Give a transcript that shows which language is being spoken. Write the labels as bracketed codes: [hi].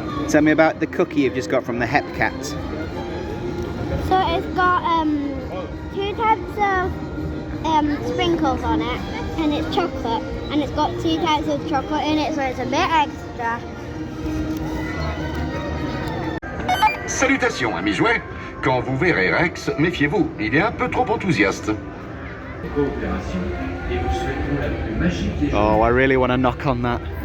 [en] Tell me about the cookie you've just got from the Hep Cat. So it's got 2 types of sprinkles on it, and it's chocolate, and it's got 2 types of chocolate in it, so it's a bit extra. [fr] Salutations, amis jouets. Quand vous verrez Rex, méfiez-vous, il est un peu trop enthousiaste. [en] Oh, I really want to knock on that.